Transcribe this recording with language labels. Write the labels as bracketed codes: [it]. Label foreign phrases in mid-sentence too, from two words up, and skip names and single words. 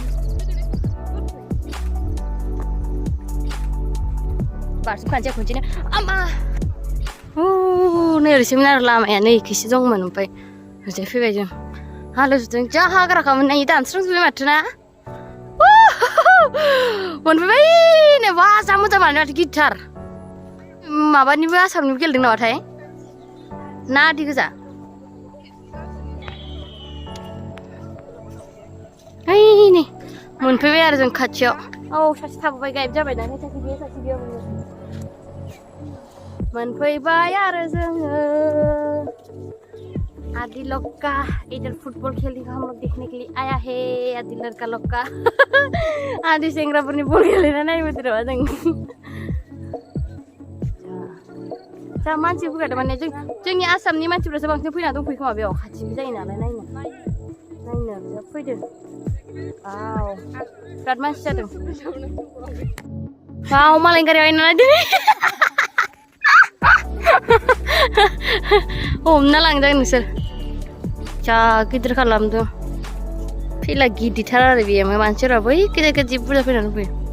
[brx] बारसोमखानोसै खनसेनो आमा नै ओरैसोमोन आरो लामाया नै इखैसो दंमोन ओमफ्राय ओरैजाय फैबाय जों हालोजों जा हाग्राखामोन नै दानस्रांजोब्बाय माथो ना मोनफैबाय नै बा जा मोजां माथो गिटार माबानिबो आसामनिबो गेलेदों नामाथाय ना आदि गोजा ओइ नै मोनफैबाय आरो जों खाथियाव औ सासे थाबोबाय गायब जाबाय ना सासे बेयाव मोनफैबाय आरो जोङो आदि लक्का [hi] इधर फुटबल खेलने का हम लोग देखने के लिए आया [brx] है आदि लड़का लक्का आदि सेंग्राफोरनि बल गेलेनाय नायबोदो र' जों जा मानसि फैगारदों माने जोंनि आसामनि मानसिफ्रासो बांसिन फैना दंफैयो खोमा बेयाव खाथिबो जायो नालाय नायनो फैदो वाव बिराद मानसि जादों वाव मालायनि गारियाव आयना नायदो हमना लांजागोन नोंसोर जा गिदिर खालामदों फैला गिदिरथार आरो बेयो मानसिफोरा बै गिदिर जि बुरजा फैनानै फैयो